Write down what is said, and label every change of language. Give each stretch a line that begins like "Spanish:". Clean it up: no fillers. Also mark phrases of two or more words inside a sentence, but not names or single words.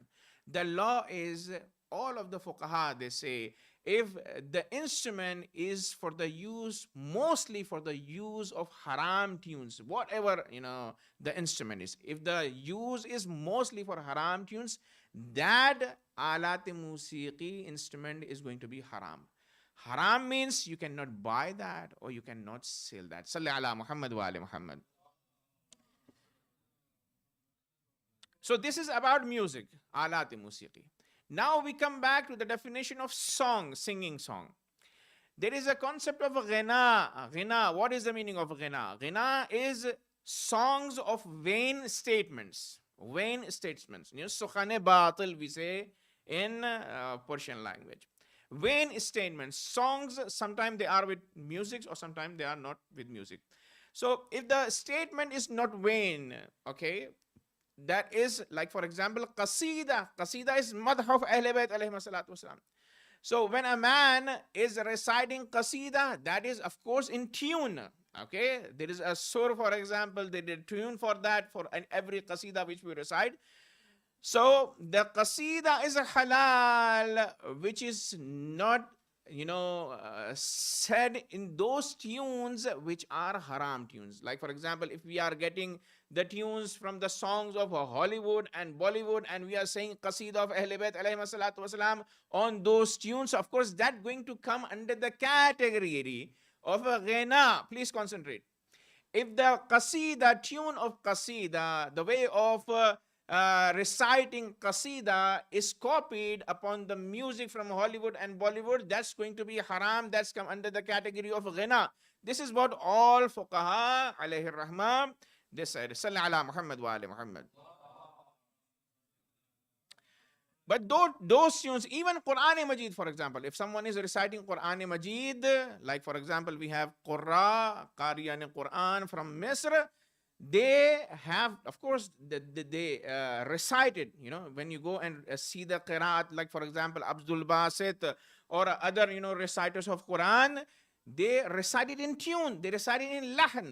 English: The law is, all of the fuqaha, they say, if the instrument is for the use, mostly for the use of haram tunes, whatever the instrument is, if the use is mostly for haram tunes, that
Arabic: آلة موسيقي
English: instrument is going to be haram. Haram means you cannot buy that or you cannot sell that.
Arabic: صل على محمد وآل محمد.
English: So this is about music,
Arabic: آلة موسيقي.
English: Now we come back to the definition of song, singing song. There is a concept of ghina. Ghina, what is the meaning of ghina? Ghina is songs of vain statements. Vain statements.
Persian: سخن باطل,
English: we say in Persian language. Vain statements. Songs, sometimes they are with music or sometimes they are not with music. So if the statement is not vain, okay, that is like, for example, qasida. Qasida is madh of
Arabic: أهل بيت عليه الصلاة والسلام.
English: So when a man is reciting qasida, that is of course in tune. Okay, there is a sur, for example, they did tune for that, for every qasida which we recite. So the qasida is a halal, which is not said in those tunes which are haram tunes. Like, for example, if we are getting the tunes from the songs of Hollywood and Bollywood and we are saying qasida of
Arabic: أهل بيت عليه الصلاة والسلام
English: on those tunes, of course that going to come under the category of a ghina. Please concentrate. If the qasida, tune of qasida, the way of reciting qasida is copied upon the music from Hollywood and Bollywood, that's going to be haram. That's come under the category of ghina. This is what all fuqaha
Arabic: عليه رحمة
English: they said.
Arabic: صل على محمد وآل محمد.
English: But those tunes, even Quran Majid, for example, if someone is reciting Quran Majid, like for example, we have Qurra, Qariyan Quran from Misr, they have, of course, they recited, when you go and see the qiraat, like for example, Abdul Basit or other, reciters of Quran, they recited in tune, they recited in lahn.